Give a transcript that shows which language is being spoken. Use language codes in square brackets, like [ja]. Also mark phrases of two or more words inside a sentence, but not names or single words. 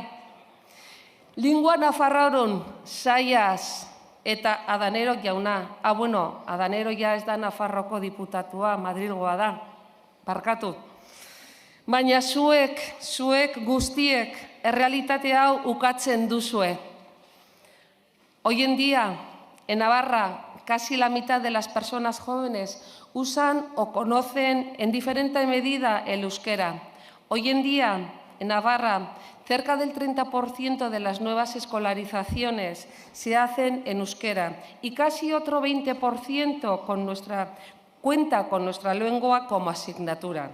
[eu] Lingua nafarrorun, saiaz, eta Adanero jauna. Bueno, Adanero ja ez da Nafarroko diputatua, Madrilgoa da. Barkatu. Baina zuek guztiek errealitate hau ukatzen duzue. [es] Hoy en día, en Navarra, casi la mitad de las personas jóvenes usan o conocen en diferente medida el euskera. Hoy en día, en Navarra, cerca del 30% de las nuevas escolarizaciones se hacen en euskera y casi otro 20% cuenta con nuestra lengua como asignatura.